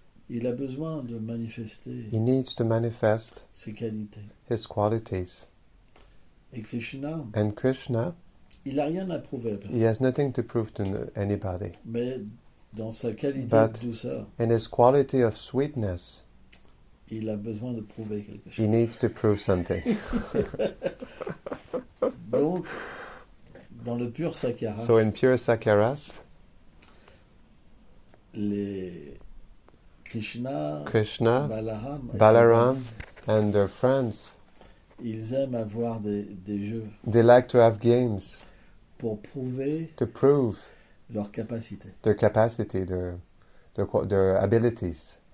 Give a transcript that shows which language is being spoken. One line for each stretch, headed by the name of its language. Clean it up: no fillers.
French: il a besoin de manifester
English: he needs to manifest
French: ses qualités.
English: his qualities.
French: Et Krishna,
English: And Krishna,
French: il n'a rien à prouver à personne.
English: he has nothing to prove to anybody.
French: Mais dans sa qualité
English: But-
French: de douceur,
English: In his quality of sweetness,
French: il a besoin de prouver quelque
English: he
French: chose.
English: needs to prove something.
French: Donc, dans le pur Sakyaras,
English: So in pure Sakyaras,
French: les Krishna,
English: Krishna,
French: Balaram, et
English: Balaram,
French: ses
English: and their friends,
French: amis, ils aiment avoir des jeux
English: they like to have games
French: pour prouver
English: to prove
French: leur capacité.
English: their capacity, their abilities.